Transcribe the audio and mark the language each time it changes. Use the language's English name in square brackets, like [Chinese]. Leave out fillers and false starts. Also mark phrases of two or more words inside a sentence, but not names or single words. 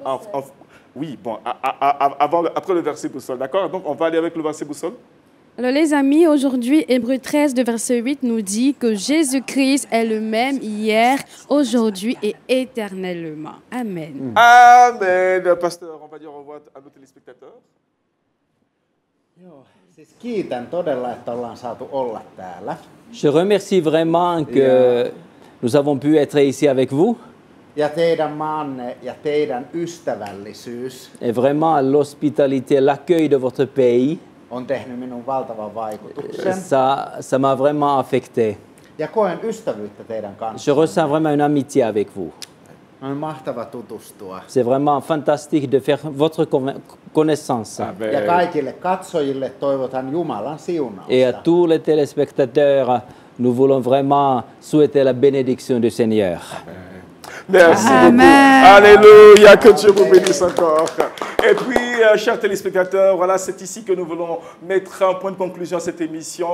[French] Oui, bon, après le verset boussole, d'accord? Donc, on va aller avec le verset boussole. Alors les amis, aujourd'hui, Hébreux 13, de verset 8 nous dit que Jésus-Christ est le même hier, aujourd'hui et éternellement. Amen. Amen. Pasteur, on va dire au revoir à nos téléspectateurs. [Finnish] Siis kiitän todella, että ollaan saatu olla täällä. [French] Je remercie vraiment que nous avons pu être ici avec vous. [Finnish] Ja teidän maanne ja teidän ystävällisyys [French] Et vraiment, l'hospitalité, l'accueil de votre pays, [Finnish] on tehnyt minun valtavan vaikutuksen. [French] ça m'a vraiment affecté. [Finnish] Ja koen ystävyyttä teidän kanssa. [French] Je ressens vraiment une amitié avec vous. [Finnish] On mahtava tutustua. [French] C'est vraiment fantastique de faire votre connaissance. [Finnish] Ja kaikille katsojille toivotan Jumalan siunausta. [French] Et à tous les téléspectateurs, nous voulons vraiment souhaiter la bénédiction du Seigneur. Merci Amen. beaucoup. Alléluia, que Dieu vous bénisse encore. Et puis, chers téléspectateurs, voilà, c'est ici que nous voulons mettre un point de conclusion à cette émission.